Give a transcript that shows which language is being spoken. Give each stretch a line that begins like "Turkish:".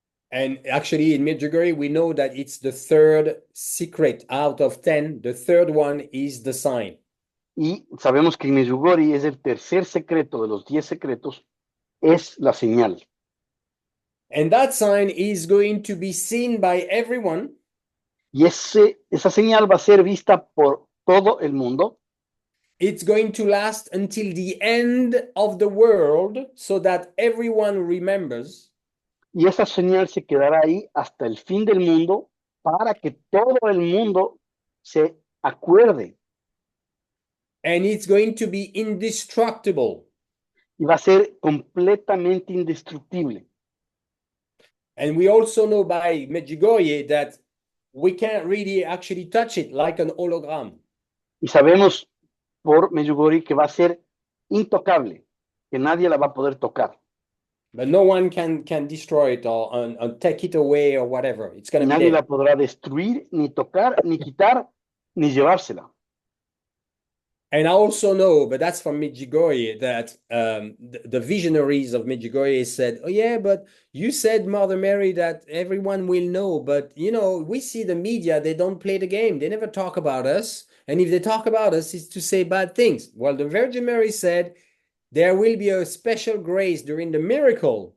English: And actually in Medjugorje, we know that it's the third secret out of 10. The third one is the sign.
Spanish: Y sabemos que en Medjugorje es el tercer secreto de los 10 secretos, es la señal.
English: And that sign is going to be seen by everyone.
Spanish: Y esa señal va a ser vista por todo el mundo.
English: It's going to last until the end of the world so that everyone remembers.
Spanish: Y esa señal se quedará ahí hasta el fin del mundo para que todo el mundo se acuerde.
English: And it's going to be indestructible.
Spanish: Y va a ser completamente indestructible.
English: And we also know by Medjugorje that we can't really actually touch it like an hologram.
Spanish: Y sabemos por Medjugorje que va a ser intocable, que nadie la va a poder tocar.
English: But no one can destroy it or take it away or whatever. It's going to be
Spanish: Nadie la
English: there.
Spanish: podrá destruir, ni tocar, ni quitar, ni llevársela.
English: And I also know, but that's from Medjugorje, that the visionaries of Medjugorje said, oh yeah, but you said, Mother Mary, that everyone will know. But, you know, we see the media, they don't play the game. They never talk about us. And if they talk about us, it's to say bad things. Well, the Virgin Mary said, there will be a special grace during the miracle.